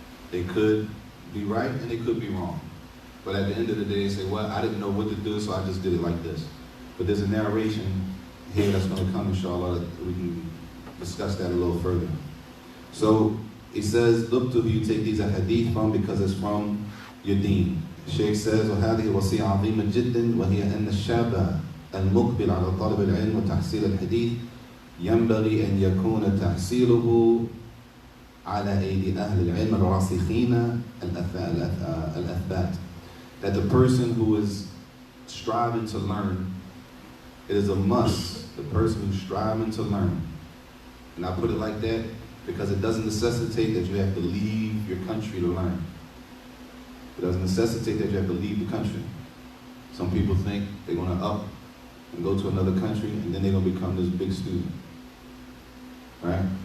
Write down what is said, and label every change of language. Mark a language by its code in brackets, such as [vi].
[en] They could be right and they could be wrong. But at the end of the day, they say, well, I didn't know what to do, so I just did it like this. But there's a narration here that's going to come, inshallah, that we can discuss that a little further. So he says, look to who you take these hadith from, because it's from your deen. Sheikh says, [ar] وهذه وصية عظيمة جدا وهي أن الشاب المقبل على طلب العلم وتحصيل الحديث ينبغي أن يكون تحصيله على أيدي أهل العلم الراسخين الأثبات. [en] That the person who is striving to learn, it is a must, the person who's striving to learn. And I put it like that because it doesn't necessitate that you have to leave your country to learn. It doesn't necessitate that you have to leave the country. Some people think they're going to up and go to another country and then they're going to become this big student. Right?